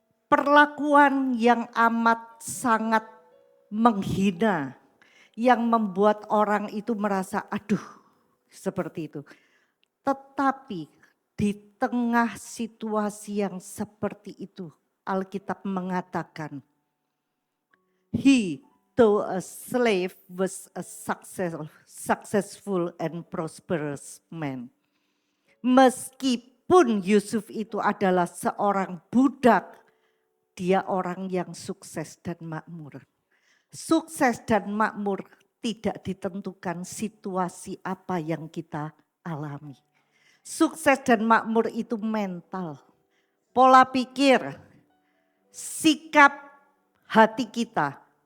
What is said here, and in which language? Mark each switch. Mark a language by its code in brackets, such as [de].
[id] Perlakuan yang amat sangat menghina, yang membuat orang itu merasa aduh seperti itu. Tetapi di tengah situasi yang seperti itu, Alkitab mengatakan, He, [en] though a slave, was a successful and prosperous man. [id] Meskipun Yusuf itu adalah seorang budak, dia orang yang sukses dan makmur. Sukses dan makmur tidak ditentukan situasi apa yang kita alami. Sukses dan makmur itu mental, pola pikir, sikap hati kita.